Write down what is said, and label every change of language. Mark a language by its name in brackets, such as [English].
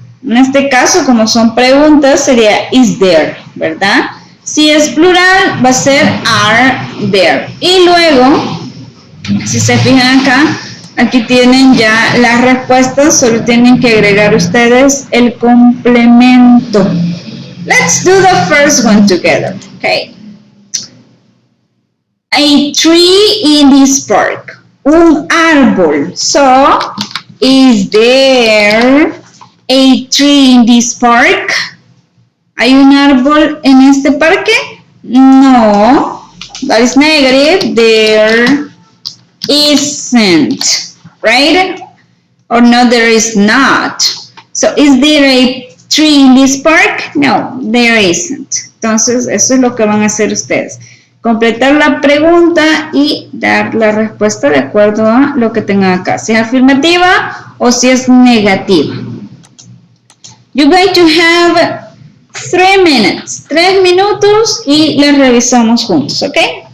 [Spanish] En este caso, como son preguntas, sería [English] is there, [Spanish] ¿verdad? Si es plural, va a ser [English] are there. [Spanish] Y luego, si se fijan acá, aquí tienen ya las respuestas, solo tienen que agregar ustedes el complemento. [English] Let's do the first one together, okay? A tree in this park. [Spanish] Un árbol. [English] So, is there a tree in this park? [Spanish] ¿Hay un árbol en este parque? [English] No. That is negative. There isn't. Right? Or no, there is not. So, is there a tree in this park? No, there isn't. [Spanish] Entonces, eso es lo que van a hacer ustedes. Completar la pregunta y dar la respuesta de acuerdo a lo que tengan acá. Si es afirmativa o si es negativa. [English] You're going to have 3 minutes. [Spanish] 3 minutos y las revisamos juntos, okay?